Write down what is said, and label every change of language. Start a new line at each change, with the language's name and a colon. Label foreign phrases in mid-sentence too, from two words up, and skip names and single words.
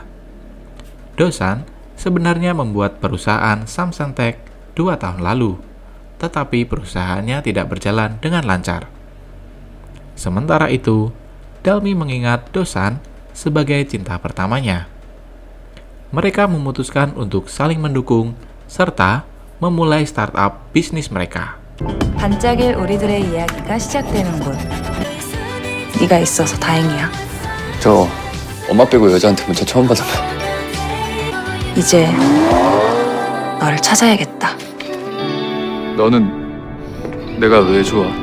Indonesian: Do-san sebenarnya membuat perusahaan Samsung-tech 2 tahun lalu, tetapi perusahaannya tidak berjalan dengan lancar. Sementara itu, Dalmi mengingat Do-san sebagai cinta pertamanya. Mereka memutuskan untuk saling mendukung serta memulai startup bisnis mereka.
Korean: 반짝일 우리들의 이야기가 시작되는 곳. 네가 있어서 다행이야. 저 엄마 빼고 여자한테 문자 처음 받아봐. 이제 너를 찾아야겠다. 너는 내가 왜 좋아?